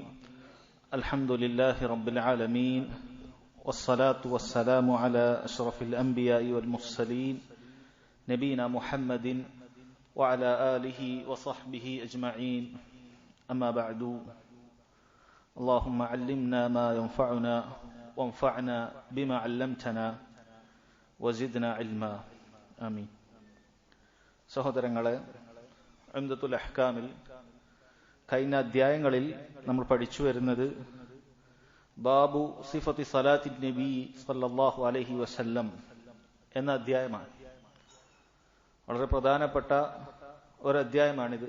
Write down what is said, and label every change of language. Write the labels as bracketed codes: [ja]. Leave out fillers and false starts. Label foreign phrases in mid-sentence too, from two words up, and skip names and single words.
[ar] الحمد لله رب العالمين والصلاة والسلام على أشرف الأنبياء والمرسلين نبينا محمد وعلى آله وصحبه أجمعين. أما بعد، اللهم علمنا ما ينفعنا وانفعنا بما علمتنا وزدنا علما. آمين. [ml] സഹോദരങ്ങളെ, ഉംദത്തുൽ അഹ്കാമിൽ കഴിഞ്ഞ അധ്യായങ്ങളിൽ നമ്മൾ പഠിച്ചു വരുന്നത് [ar] باب صفة صلاة النبي صلى الله عليه وسلم [ml] എന്ന അധ്യായമാണ്. വളരെ പ്രധാനപ്പെട്ട ഒരു അധ്യായമാണിത്.